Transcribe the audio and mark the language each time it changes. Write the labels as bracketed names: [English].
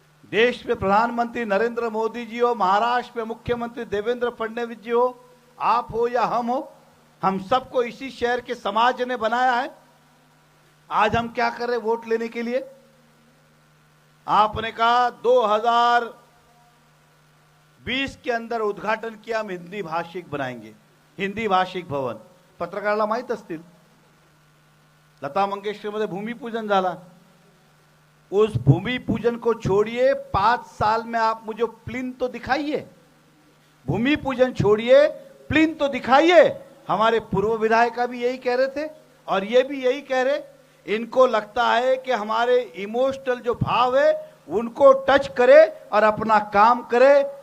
[Hindi] देश में प्रधानमंत्री नरेंद्र मोदी जी हो, महाराष्ट्र में मुख्यमंत्री देवेंद्र फडणवीस जी हो, आप हो या हम हो, हम सबको इसी शहर के समाज ने बनाया है। आज हम क्या कर रहे हैं वोट लेने के लिए? आपने कहा 2020 के अंदर उद्घाटन किया, हम हिंदी भाषिक बनाएंगे, हिंदी भाषिक भवन। [Marathi] पत्रकाराला माहित असतील, लता मंगेशकर मध्ये भूमिपूजन झाला। [Hindi] उस भूमिपूजन को छोड़िए, 5 साल में आप मुझे प्लिंथ तो दिखाइए। भूमिपूजन छोड़िए, प्लिंथ तो दिखाइए। हमारे पूर्व विधायक भी यही कह रहे थे और ये भी यही कह रहे। इनको लगता है कि हमारे इमोशनल जो भाव है उनको टच करे और अपना काम करे।